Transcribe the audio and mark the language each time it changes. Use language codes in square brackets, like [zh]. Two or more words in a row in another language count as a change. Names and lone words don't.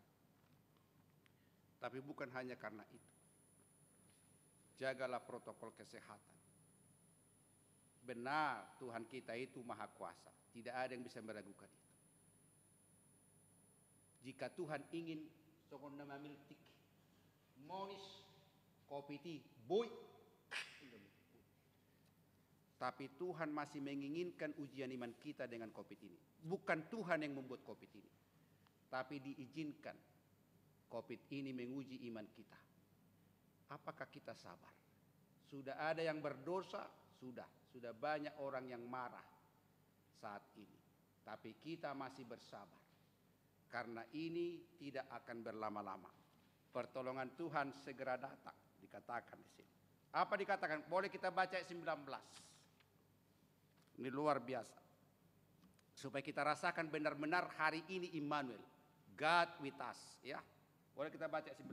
[id] Tapi bukan hanya karena itu. Jagalah protokol kesehatan. Benar, Tuhan kita itu maha kuasa. Tidak ada yang bisa meragukan itu. Jika Tuhan ingin, sokon nama miltik, monis, kopi ti, boy. Tapi Tuhan masih menginginkan ujian iman kita dengan COVID ini. Bukan Tuhan yang membuat COVID ini. Tapi diizinkan COVID ini menguji iman kita. Apakah kita sabar? Sudah ada yang berdosa? Sudah banyak orang yang marah saat ini. Tapi kita masih bersabar. Karena ini tidak akan berlama-lama. Pertolongan Tuhan segera datang. Dikatakan di sini. Apa dikatakan? Boleh kita baca ayat 19. Ini luar biasa. Supaya kita rasakan benar-benar hari ini Immanuel. [en] God with us. [id] Ya. Boleh kita baca 19.